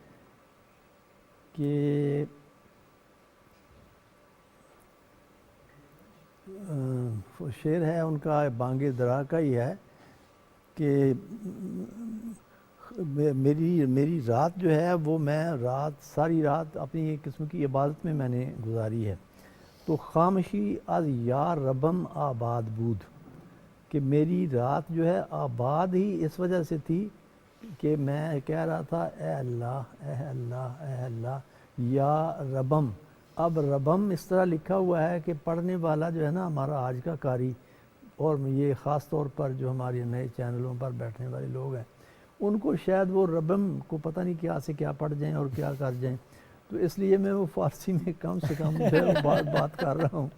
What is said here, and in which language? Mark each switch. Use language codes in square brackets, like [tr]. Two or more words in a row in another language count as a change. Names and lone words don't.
[ur] کہ شعر ہے ان کا بانگ درا کا ہی ہے کہ میری رات جو ہے وہ میں ساری رات اپنی ایک قسم کی عبادت میں نے گزاری ہے، تو [fa] خامشی از یار ربم آباد بود، [ur] کہ میری رات جو ہے آباد ہی اس وجہ سے تھی کہ میں کہہ رہا تھا اے اللہ اے اللہ اے اللہ [fa] یا ربم۔ [ur] اب ربم اس طرح لکھا ہوا ہے کہ پڑھنے والا جو ہے نا ہمارا آج کا قاری، اور یہ خاص طور پر جو ہمارے نئے چینلوں پر بیٹھنے والے لوگ ہیں ان کو شاید وہ ربم کو پتہ نہیں کیا سے کیا پڑھ جائیں اور کیا کر جائیں، تو اس لیے میں وہ فارسی میں کم سے کم بات کر رہا ہوں۔